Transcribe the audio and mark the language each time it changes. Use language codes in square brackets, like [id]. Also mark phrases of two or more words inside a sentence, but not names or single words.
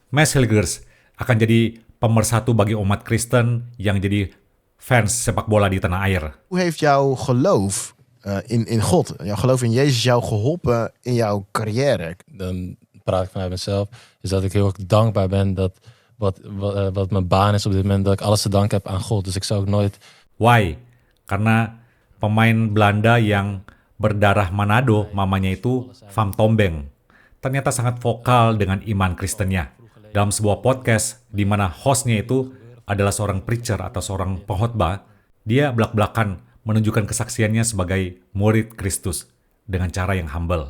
[id] Mes Hilgers akan jadi pemersatu bagi umat Kristen yang jadi fans sepak bola di tanah air. [nl] Hoe heeft jouw geloof in God, jouw geloof in Jezus jou geholpen in jouw carrière? Dan praat ik vanuit mezelf, is dat ik heel erg dankbaar ben dat wat mijn baan is op dit moment, dat ik alles te danken heb aan God. Dus ik zou ook nooit... Why? [id] Karena pemain Belanda yang berdarah Manado, mamanya itu Van Tombeng, ternyata sangat vokal dengan iman Kristennya. Dalam sebuah podcast di mana hostnya itu adalah seorang preacher atau seorang pengkhotbah, dia belak-belakan menunjukkan kesaksiannya sebagai murid Kristus dengan cara yang humble.